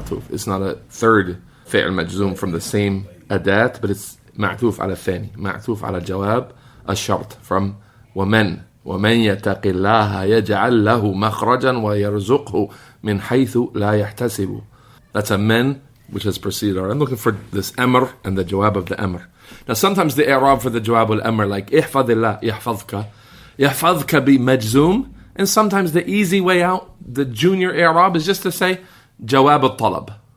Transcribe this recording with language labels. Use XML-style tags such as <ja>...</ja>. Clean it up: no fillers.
<en>It's not a third</en> <ar>فعل مجزوم</ar> <en>from the same</en> <ar>أداة,</ar> <en>but it's</en> <ar>معطوف على الثاني. معطوف على جواب الشرط from ومن يتق الله يجعل له مخرجا ويرزقه من حيث لا يحتسب.</ar> <en>That's a men which has preceded. I'm looking for this amr and the jawab of the amr. Now sometimes the i'rab for the jawab al-amr, like</en> <ar>احفظ الله يحفظك</ar> <en>be majzoom, and sometimes the easy way out, the junior i'rab, is just to say jawab al-talab.</en>